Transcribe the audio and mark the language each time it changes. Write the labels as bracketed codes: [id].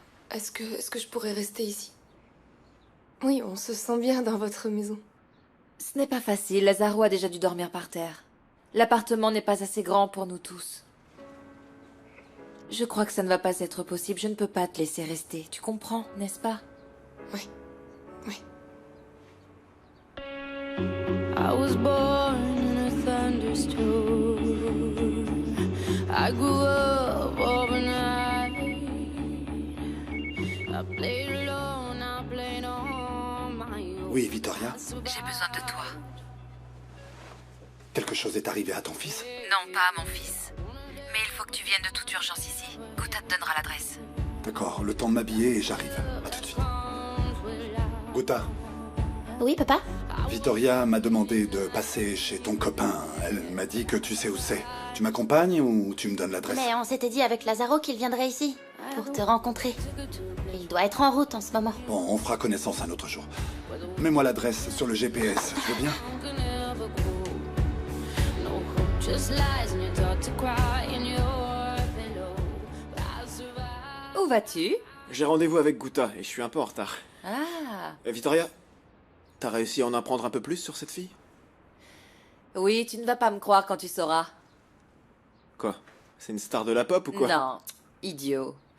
[fr] Est-ce que je pourrais rester ici? Oui, on se sent bien dans votre maison. Ce n'est pas facile. Lazaro a déjà dû dormir par terre. L'appartement n'est pas assez grand pour nous tous. Je crois que ça ne va pas être possible. Je ne peux pas te laisser rester. Tu comprends, n'est-ce pas? Oui. [en] I was born in a thunderstorm. I grew up overnight. I played alone, I played on my own. [fr] Oui, Vittoria? J'ai besoin de toi. Quelque chose est arrivé à ton fils? Non, pas à mon fils. Mais il faut que tu viennes de toute urgence ici. Gouta te donnera l'adresse. D'accord, le temps de m'habiller et j'arrive. À tout de suite. Gouta, Oui, papa? Vittoria m'a demandé de passer chez ton copain. Elle m'a dit que tu sais où c'est. Tu m'accompagnes ou tu me donnes l'adresse? Mais on s'était dit avec Lazaro qu'il viendrait ici pour te rencontrer. Il doit être en route en ce moment. Bon, on fera connaissance un autre jour. Mets-moi l'adresse sur le GPS, je veux bien? [en] Just lies and you're taught to cry in your pillow. I survived. [fr] Où vas-tu? J'ai rendez-vous avec Gouta et je suis un peu en retard. Ah. Victoria, t'as réussi à en apprendre un peu plus sur cette fille? Oui, tu ne vas pas me croire quand tu sauras. Quoi? C'est une star de la pop ou quoi? Non, idiot.